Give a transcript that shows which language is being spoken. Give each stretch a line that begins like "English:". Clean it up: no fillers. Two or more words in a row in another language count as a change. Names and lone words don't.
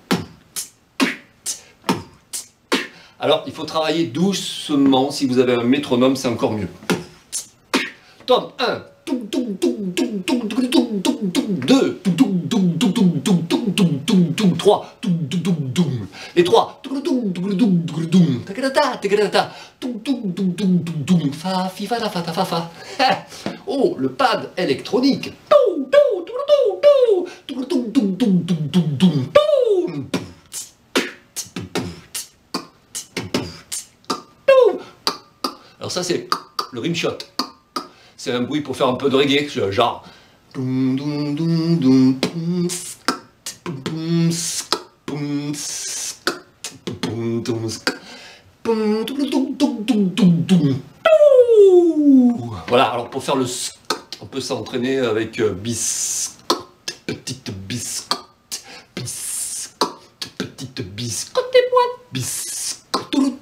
French: Alors, il faut travailler doucement. Si vous avez un métronome, c'est encore mieux. Tome 1. 2. 3. Les 3. Fa, fi, fa, fa, fa, fa. Oh, le pad électronique. Alors ça c'est le rimshot. C'est un bruit pour faire un peu de reggae, genre. Voilà, alors pour faire le on peut s'entraîner avec biscotte, petite biscotte, petite biscotte et moi, biscotte.